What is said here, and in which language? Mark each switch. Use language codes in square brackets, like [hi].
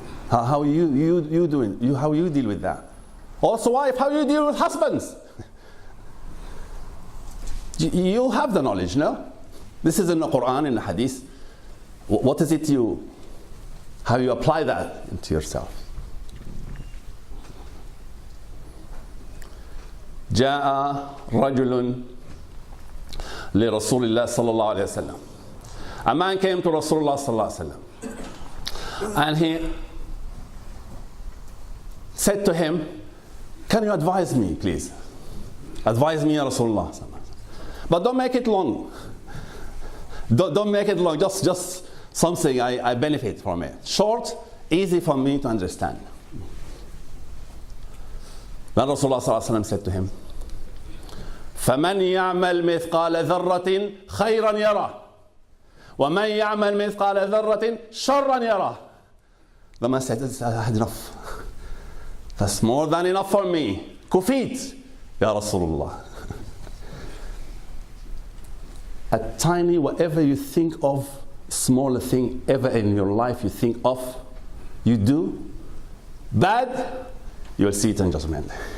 [en] How you doing? How you deal with that? Also wife, how you deal with husbands? You have the knowledge, no? This is in the Quran, in the Hadith. What is it how you apply that into yourself? [ar] جاء رجل لرسول الله صلى الله عليه وسلم. [en] A man came to Rasulullah صلى الله عليه وسلم, and he said to him, can you advise me, please? Advise me, Ya Rasulullah. But don't make it long. Don't make it long. Just something I benefit from it. Short, easy for me to understand. Then Rasulullah صلى الله عليه وسلم said to him, [ar] فمن يعمل مثقال ذرة خيرا يره ومن يعمل مثقال ذرة شرا يره. [en] The man said, I had enough. That's more than enough for me. [ar] كفيت يا رسول الله. [en] A tiny, whatever you think of, smaller thing ever in your life you think of, you do bad, you'll see it in Judgment.